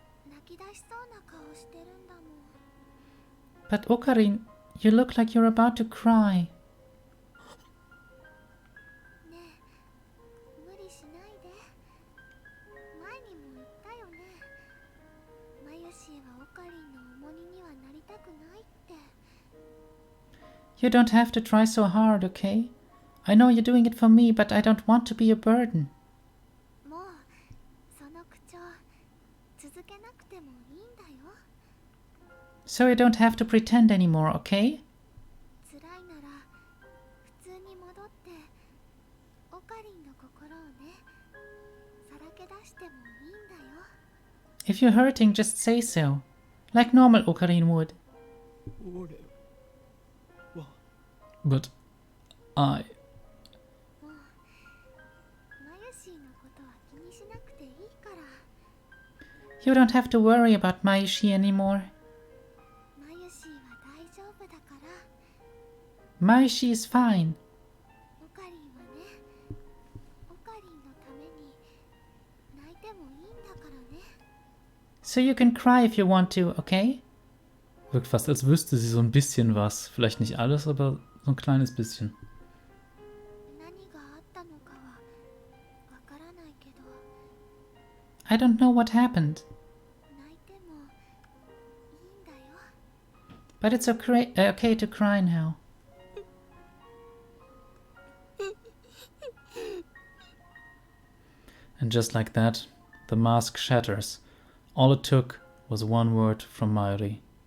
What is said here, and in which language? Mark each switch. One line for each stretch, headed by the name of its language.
Japanese: 泣き出しそうな顔してるんだもん。
English: But Okarin, you look like you're about to cry.
Japanese: ねえ、無理しないで。前にも言ったよね。マユシーはオカリンの重荷にはなりたくないって。
English: You don't have to try so hard, okay? I know you're doing it for me, but I don't want to be a burden.
Japanese: もうその口調続けなくてもいいんだよ。
English: So you don't have to pretend anymore, okay?
Japanese: 辛いなら普通に戻ってオカリンの心をね、さらけ出してもいいんだよ。
English: If you're hurting, just say so. Like normal Okarin would.
Japanese: 俺は
English: But I...
Japanese: もうマユシーのことは気にしなくていいから。
English: You don't have to worry about Maishi anymore.
Japanese: マユシーは大丈夫だから。
English: Maishi is fine.
Japanese: オカリンはね、オカリンのために泣いてもいいんだからね。
English: So you can cry if you want to, okay?
German: Wirkt fast, als wüsste sie so ein bisschen was. Vielleicht nicht alles, aber so ein kleines bisschen.
Japanese: 何があったのかはわからないけど、
English: I don't know what happened,
Japanese: 泣いてもいいんだよ。
English: but it's okay to cry now. And just like that, the mask shatters. All it took was one word from Mairi.